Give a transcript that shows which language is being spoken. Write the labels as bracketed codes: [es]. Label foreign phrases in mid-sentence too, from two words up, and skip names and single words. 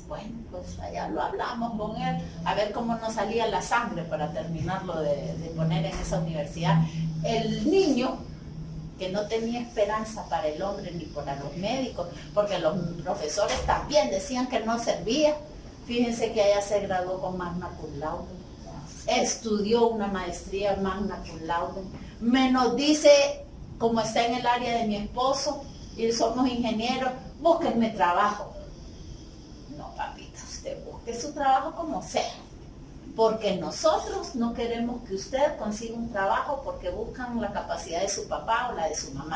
[es] Bueno, pues allá lo hablamos con él, a ver cómo nos salía la sangre para terminarlo de poner en esa universidad. El niño que no tenía esperanza para el hombre ni para los médicos, porque los profesores también decían que no servía. Fíjense que ella se graduó con [la] magna cum laude, [es] estudió una maestría [la] magna cum laude, [es] menos dice, como está en el área de mi esposo, y somos ingenieros, búsquenme trabajo. No, papita, usted busque su trabajo como sea, porque nosotros no queremos que usted consiga un trabajo porque buscan la capacidad de su papá o la de su mamá.